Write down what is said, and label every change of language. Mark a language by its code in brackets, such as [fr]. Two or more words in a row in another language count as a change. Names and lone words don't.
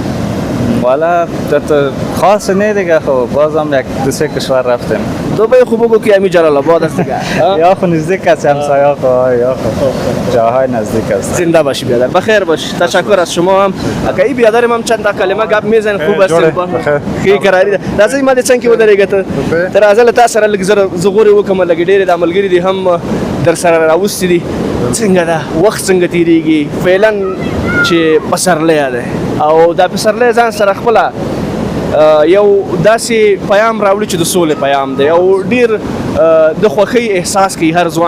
[fa] والا خاص نه دیگه، خب بازم یک دو سه کشور رفتیم. دبی خوب بگو که همین جلال آباد است دیگه. یا خو نزدیک است، همسایه خو یا خو جاهای نزدیک است. زنده باشی بیادر، بخیر باش. تشکر از شما هم. اگه بیادرم هم چند کلمه گپ میزن خوب است. خیلی قراری ده. [ps] راځي ما دې څنګه ودرېږه ته تر ازل تاسو سره لږ زره زغوري وکم لګ ډېر د عملګری دي هم در سره راوستي دي. څنګه ده وخت څنګه تیریږي فعلا چې پسرلی ده او دا پسرلی ځان سره خپل یو داسې پیام راوړي چې د سولې پیام دی او ډیر د خوښۍ احساس کوي هر ځوان.